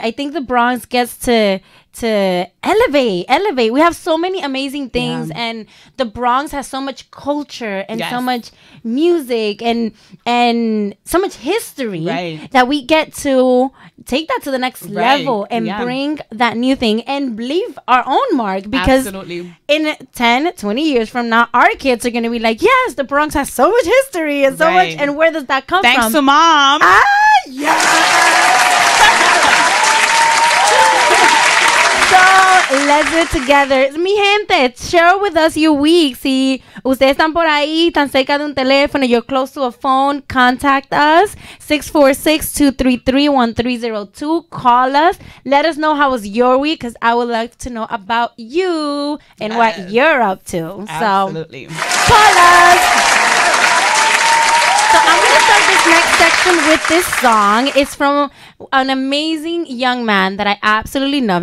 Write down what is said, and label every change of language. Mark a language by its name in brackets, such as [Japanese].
[English] I think the Bronx gets to elevate. We have so many amazing things, and the Bronx has so much culture and so much music and so much history that we get to take that to the next level and bring that new thing and leave our own mark, because in 10, 20 years from now, our kids are going to be like, yes, the Bronx has so much history and so much, and where does that come from? Thanks to Mom. So let's do it together. [Spanish] Mi gente, [English] share with us your week. [Spanish] Si ustedes están por ahí, tan cerca de un teléfono, [English] you're close to a phone, contact us. 646-233-1302. Call us. Let us know how was your week, because I would like to know about you and what you're up to. Absolutely. So call us. So I'm going to start this next section with this song. It's from an amazing young man that I absolutely love.